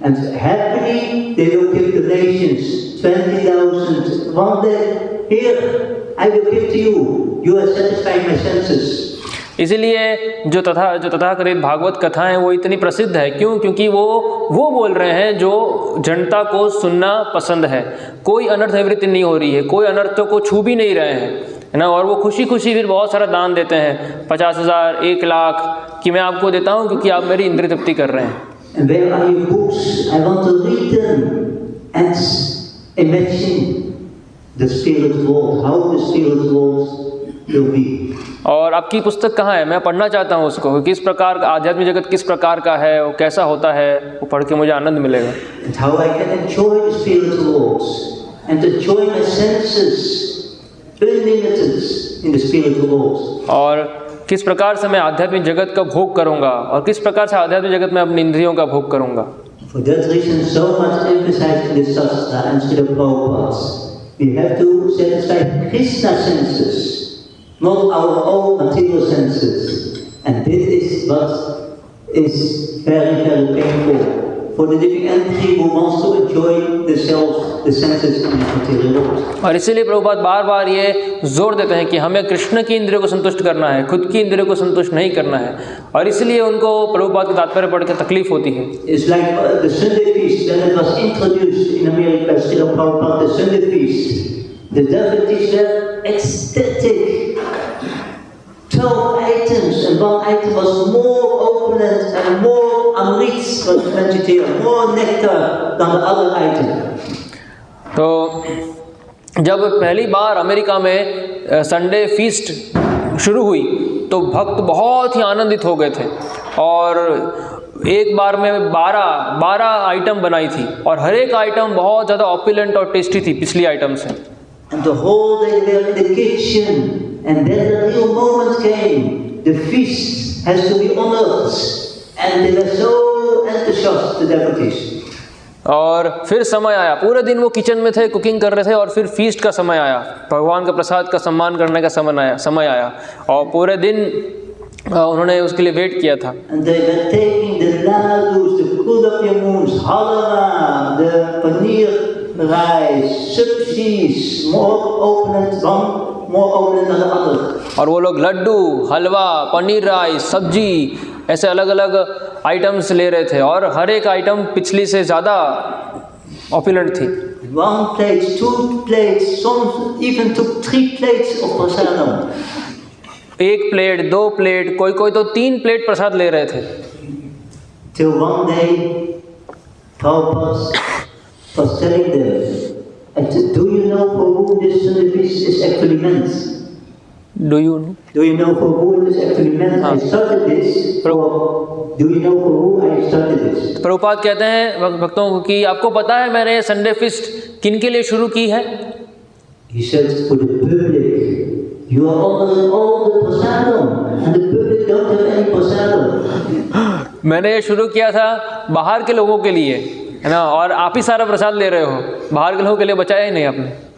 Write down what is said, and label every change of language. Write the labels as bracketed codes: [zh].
[en] And happily they will give donations, 20,000, one day, here, I will give to you. You are satisfying my senses. [hi] इसीलिए जो तथाकथित भागवत कथाएं वो इतनी प्रसिद्ध है। क्यों? क्योंकि वो बोल रहे हैं जो जनता को सुनना पसंद है। कोई अनर्थ निवृत्ति नहीं हो रही है, कोई अनर्थों को छू भी नहीं रहे हैं, है ना। और वो खुशी खुशी फिर बहुत सारा दान देते हैं, 50,000, 1 लाख कि मैं आपको देता हूँ क्योंकि आप मेरी इंद्रिय तृप्ति कर रहे हैं। [en] And where are your books? I want to read them and imagine the spirit world, how the spirit world will be. [hi] और आपकी पुस्तक कहाँ है? मैं पढ़ना चाहता हूँ उसको, किस प्रकार का आध्यात्मिक जगत किस प्रकार का है, वो कैसा होता है, वो पढ़ के मुझे आनंद मिलेगा। [en] And how I can enjoy the spiritual worlds and enjoy my senses unlimited in the spiritual worlds. [hi] और किस प्रकार से मैं आध्यात्मिक जगत का भोग करूंगा और किस प्रकार से आध्यात्मिक जगत में अपनी इंद्रियों का भोग करूंगा। [en] For that reason, so much emphasized in the Shastra and Srila Prabhupada. We have to satisfy Krishna's senses, not our own material senses. And this is what is very, very painful for the living entity who wants to enjoy the self, the senses and the material world. [hi] और इसीलिए प्रभुपाद बार बार ये जोर देते हैं कि हमें कृष्ण की इंद्रियों को संतुष्ट करना है, खुद की इंद्रियों को संतुष्ट नहीं करना है। और इसलिए उनको प्रभुपाद के तात्पर्य पढ़ के तकलीफ होती है। [en] It's like the Sunday feast when it was introduced in America, Srila Prabhupada, the Sunday feast. The devotees were ecstatic. 12 items, and one item was more opulent and more amrit, was vegetarian, more nectar than the other item. [hi] तो जब पहली बार America में Sunday feast शुरू हुई तो भक्त बहुत ही आनंदित हो गए थे और एक बार में 12 आइटम बनाई थी और हर एक आइटम बहुत ज़्यादा ऑपुलेंट और टेस्टी थी पिछली आइटम से। [en] And the whole day they were in the kitchen, and then the real moment came. The feast has to be honored, and they were so enthusiastic, the devotees. [hi] और फिर समय आया, पूरे दिन वो किचन में थे, कुकिंग कर रहे थे और फिर फीस्ट का समय आया, भगवान के प्रसाद का सम्मान करने का समय आया और पूरे दिन उन्होंने उसके लिए वेट किया था। [en] And they were taking the ladus, the gulab jamuns, halwa, the paneer rice, sabzis, more opulent than the other. [hi] और वो लोग लड्डू, हलवा, पनीर राइस, सब्जी ऐसे अलग अलग आइटम्स ले रहे थे और हर एक आइटम पिछली से ज़्यादा ऑपुलेंट थी। [en] 1 plate, 2 plates, some even took 3 plates of prasadam. [hi] 1 plate, 2 plate, कोई कोई तो 3 प्लेट प्रसाद ले रहे थे। [en] Till one day, Prabhupada was telling them, do you know for whom this Sunday feast is actually meant? Do you know? Do you know for whom it is actually meant? I started this. Do you know for whom I started this? [hi] Prabhupada कहते हैं भक्तों को कि आपको पता है मैंने Sunday feast किन के लिए शुरू की है? [en] He said for the public. You are honoring all the prasadam, and the public don't have any prasadam. [hi] मैंने ये शुरू किया था बाहर के लोगों के लिए, है ना, और आप ही सारा प्रसाद ले रहे हो, बाहर के लोगों के लिए बचाया ही नहीं आपने।